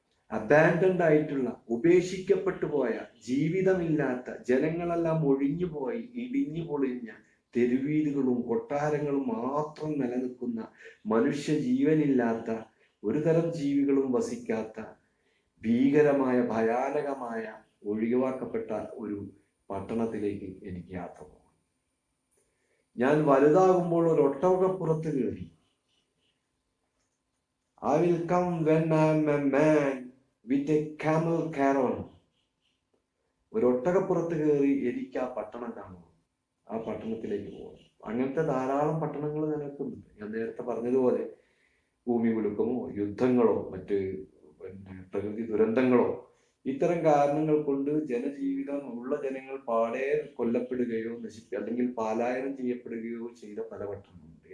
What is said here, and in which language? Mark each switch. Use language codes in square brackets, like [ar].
[ml] Abandoned ആയിട്ടുള്ള, ഉപേക്ഷിക്കപ്പെട്ടു പോയ, ജീവിതമില്ലാത്ത, ജനങ്ങളെല്ലാം ഒഴിഞ്ഞുപോയി ഇടിഞ്ഞു പൊളിഞ്ഞ തെരുവീതികളും കൊട്ടാരങ്ങളും മാത്രം നിലനിൽക്കുന്ന, മനുഷ്യ ജീവനില്ലാത്ത, ഒരു തരം ജീവികളും വസിക്കാത്ത, ഭീകരമായ, ഭയാനകമായ, ഒഴിവാക്കപ്പെട്ട ഒരു പട്ടണത്തിലേക്ക് എനിക്ക് യാത്ര പോകണം. ഞാൻ വലുതാകുമ്പോൾ ഒരു ഒട്ടകപ്പുറത്ത് കയറി. [en] I will come when I am a man with a camel caravan. [ml] ഒരു ഒട്ടകപ്പുറത്ത് കയറി എനിക്ക് ആ പട്ടണം കാണണം, ആ പട്ടണത്തിലേക്ക് പോകണം. അങ്ങനത്തെ ധാരാളം പട്ടണങ്ങൾ നിലനിൽക്കുന്നുണ്ട്. ഞാൻ നേരത്തെ പറഞ്ഞതുപോലെ ഭൂമി കുലുക്കമോ യുദ്ധങ്ങളോ മറ്റ് പ്രകൃതി ദുരന്തങ്ങളോ ഇത്തരം കാരണങ്ങൾ കൊണ്ട് ജനജീവിതം ഉള്ള ജനങ്ങൾ പാടെ കൊല്ലപ്പെടുകയോ അല്ലെങ്കിൽ പലായനം ചെയ്യപ്പെടുകയോ ചെയ്ത പല പട്ടണങ്ങളുണ്ട്.